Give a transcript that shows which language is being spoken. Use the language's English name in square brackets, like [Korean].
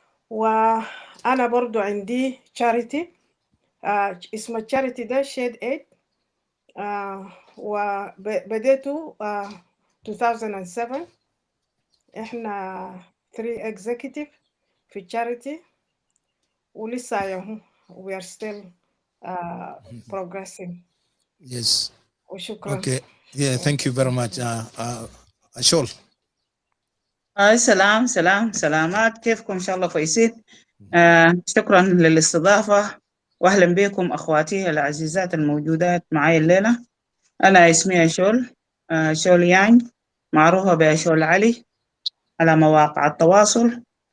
[Arabic] وأنا برضو عندي charity اسم الشاريتي ده شيد ايد، وبديته 2007. احنا 3 executive في الشاريتي، ولسه ياهو [English] we are still progressing. Yes. [Arabic] وشكرا. [English] Okay. Yeah, thank you very much. Ashol. [Arabic] سلامات، كيفكم؟ إن شاء الله كويسين. شكرا للاستضافة، وأهلا بكم أخواتي العزيزات الموجودات معي الليلة. أنا اسمي شول يانج، معروفة بشول علي على مواقع التواصل.